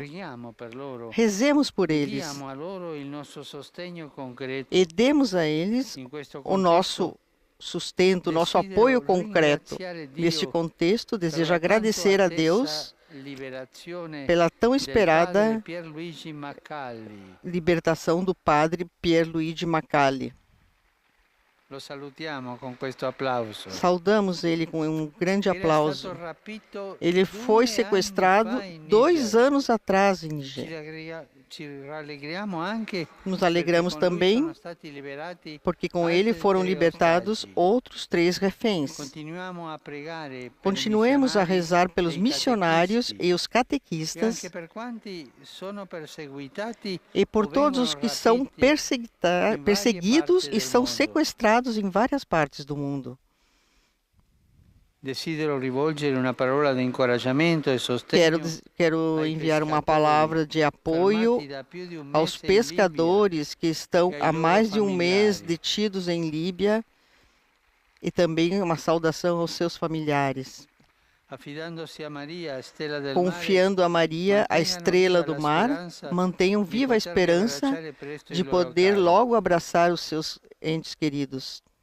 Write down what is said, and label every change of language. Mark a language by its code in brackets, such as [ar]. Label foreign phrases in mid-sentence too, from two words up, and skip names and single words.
[pt] Rezemos por eles e demos a eles o nosso sustento, nosso apoio concreto. Neste contexto, desejo agradecer a Deus pela tão esperada libertação do padre Pierluigi Macalli. [it] Lo salutiamo con questo applauso. [pt] Saudamos ele com um grande aplauso. Ele foi sequestrado 2 anos atrás em Nigéria. Nos alegramos também porque com ele foram libertados outros 3 reféns. Continuemos a rezar pelos missionários e os catequistas e por todos os que são perseguidos e são sequestrados em várias partes do mundo. [it] Desidero rivolgere una parola di incoraggiamento e sostegno. [pt] Quero enviar uma palavra de apoio aos pescadores que estão há mais de um mês detidos em Líbia e também uma saudação aos seus familiares. Confiando a Maria, a estrela do mar, mantenham viva a esperança de poder logo abraçar os seus entes queridos.